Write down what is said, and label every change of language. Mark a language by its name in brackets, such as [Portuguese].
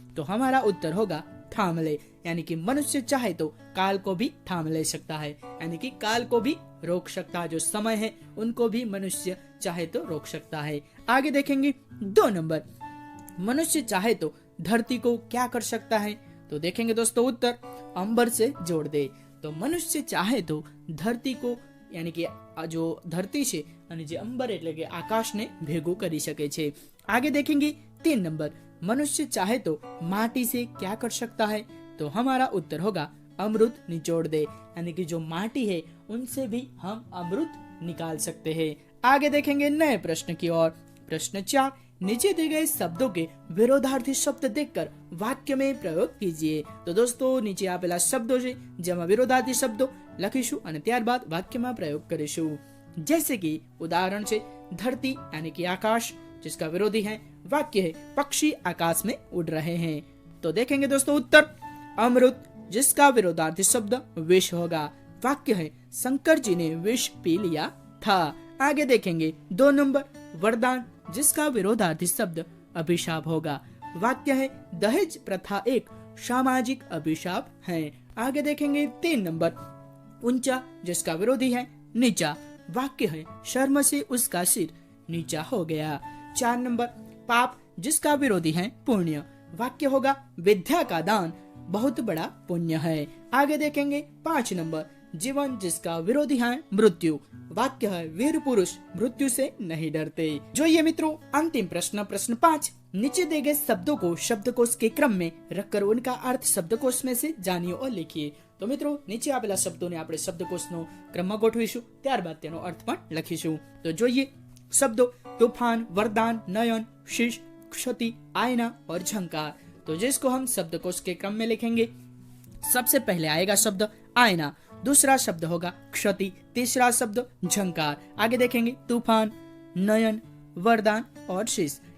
[Hindi] तो हमारा उत्तर होगा थाम ले, यानी कि मनुष्य चाहे तो काल को भी थाम ले सकता है, यानी कि काल को भी रोक सकता है, जो समय है उनको भी मनुष्य चाहे तो रोक सकता है। आगे देखेंगे 2 नंबर, मनुष्य चाहे तो धरती को क्या कर सकता है? तो देखेंगे दोस्तों उत्तर, अंबर से जोड़ दे। तो मनुष्य चाहे तो धरती को, यानी कि जो धरती [Gujarati] છે અને જે અંબર એટલે કે આકાશને ભેગું કરી શકે છે। [Hindi] आगे देखेंगे 3 नंबर, मनुष्य चाहे तो माटी से क्या कर सकता है? तो हमारा उत्तर होगा अमृत निचोड़ दे, यानी कि जो माटी है उनसे भी हम अमृत निकाल सकते हैं। आगे देखेंगे नए प्रश्न की ओर। प्रश्न 4, नीचे दिए गए शब्दों के विरोधार्थी शब्द देखकर वाक्य में प्रयोग कीजिए। तो दोस्तों नीचे आपेला शब्दों [Gujarati] છે જેમાં વિરોધાર્થી શબ્દો લખીશું અને ત્યારબાદ વાક્યમાં પ્રયોગ કરીશું। [Hindi] जैसे कि उदाहरण [Gujarati] છે [Hindi] धरती यानी कि आकाश, जिसका विरोधी है वाक्य है पक्षी आकाश में उड़ रहे हैं। तो देखेंगे दोस्तों उत्तर, अमृत, जिसका विरोधार्थी शब्द विष होगा, वाक्य है शंकर जी ने विष पी लिया था। आगे देखेंगे 2 नंबर, वरदान, जिसका विरोधार्थी शब्द अभिशाप होगा, वाक्य है दहेज प्रथा एक सामाजिक अभिशाप है। आगे देखेंगे 3 नंबर, ऊंचा, जिसका विरोधी है नीचा, वाक्य है शर्म से उसका सिर नीचा हो गया। 4 नंबर, पाप, जिसका विरोधी है पुण्य, वाक्य होगा विद्या का दान बहुत बड़ा पुण्य है। आगे देखेंगे 5 नंबर, जीवन, जिसका विरोधी है मृत्यु, वाक्य है वीर पुरुष मृत्यु से नहीं डरते। जो ये मित्रों अंतिम प्रश्न, प्रश्न 5, नीचे दिए गए शब्दों को शब्दकोश के क्रम में रखकर उनका अर्थ शब्दकोश में से जानिए और लिखिए। तो मित्रों नीचे आपेला शब्दोने [Gujarati] આપણે શબ્દકોશનો ક્રમમાં ગોઠવીશું, ત્યારબાદ તેનો અર્થ પણ લખીશું। તો જોઈએ શબ્દો तूफान, वरदान, नयन, शीश, क्षति, आईना और झंकार। [Hindi] तो जिसको हम शब्दकोश के क्रम में लिखेंगे, सबसे पहले आएगा शब्द आईना, दूसरा शब्द होगा क्षति, तीसरा शब्द झंकार। आगे देखेंगे तूफान, नयन, वरदान और शीश।